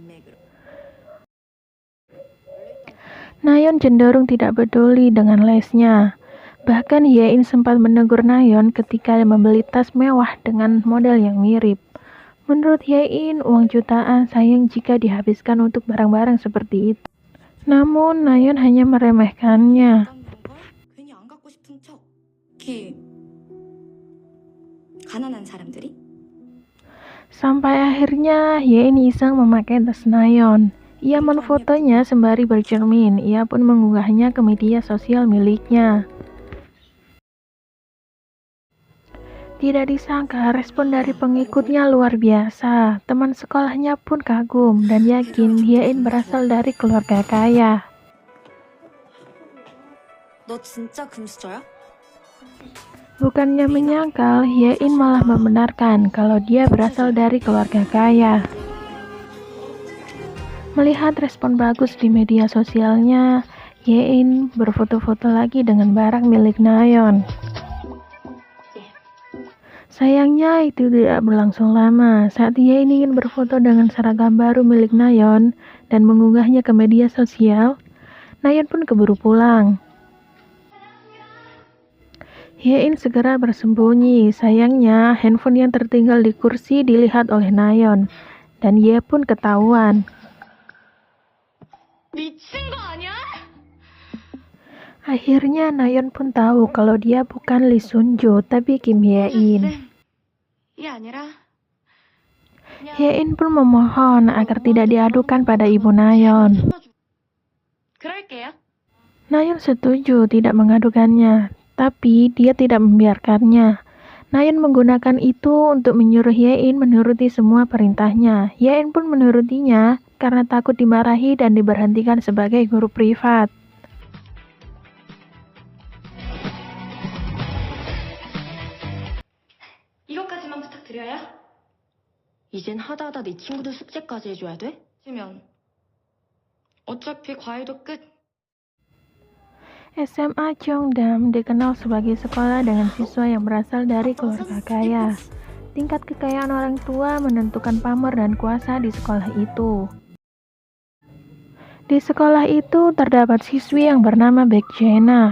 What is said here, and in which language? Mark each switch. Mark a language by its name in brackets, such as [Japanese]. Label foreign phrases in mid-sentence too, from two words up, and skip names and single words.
[Indonesian] Nayeon cenderung tidak peduli dengan lesnya. Bahkan Hye-in sempat menegur Nayeon ketika membeli tas mewah dengan model yang mirip. Menurut Hye-in, uang jutaan sayang jika dihabiskan untuk barang-barang seperti itu. Namun Nayeon hanya meremehkannya. [Korean] 괜히 안 갖고 싶은 척. 특히 가난한 사람들이. [Indonesian] Sampai akhirnya Hye-in iseng memakai tas Nayeon. Ia menfotonya sembari bercermin. Ia pun mengunggahnya ke media sosial miliknya. Tidak disangka respon dari pengikutnya luar biasa. Teman sekolahnya pun kagum dan yakin Hye-in berasal dari keluarga kaya. [Korean] 너 진짜 금수저야? [Indonesian] Bukannya menyangkal, Hye-in malah membenarkan kalau dia berasal dari keluarga kaya. Melihat respon bagus di media sosialnya, Hye-in berfoto-foto lagi dengan barang milik Nayeon. Sayangnya itu tidak berlangsung lama. Saat Hye-in ingin berfoto dengan seragam baru milik Nayeon dan mengunggahnya ke media sosial, Nayeon pun keburu pulang. Hye-in segera bersembunyi. Sayangnya, handphone yang tertinggal di kursi dilihat oleh Nayeon, dan Ye pun ketahuan. [Korean] 미친 거 아니야? [Indonesian] Akhirnya Nayeon pun tahu kalau dia bukan Lee Sun-ju, tapi Kim Hye-in. [Korean] 이게 아니라 [Indonesian] Hye-in pun memohon agar tidak diadukan pada ibu Nayeon. [Korean] 그럴게요. [Indonesian] Nayeon setuju tidak mengadukannya, tapi dia tidak membiarkannya. Nayeon menggunakan itu untuk menyuruh Hye-in menuruti semua perintahnya. Hye-in pun menurutinya karena takut dimarahi dan diberhentikan sebagai guru privat. [Korean] 이것까지만 부탁드려요. 이젠 하다하다 네 친구들 숙제까지 해줘야 돼? 지면 어차피 과외도 끝. [Indonesian] SMA Cheongdam dikenal sebagai sekolah dengan siswa yang berasal dari keluarga kaya. Tingkat kekayaan orang tua menentukan pamor dan kuasa di sekolah itu. Di sekolah itu terdapat siswi yang bernama Baek Jena.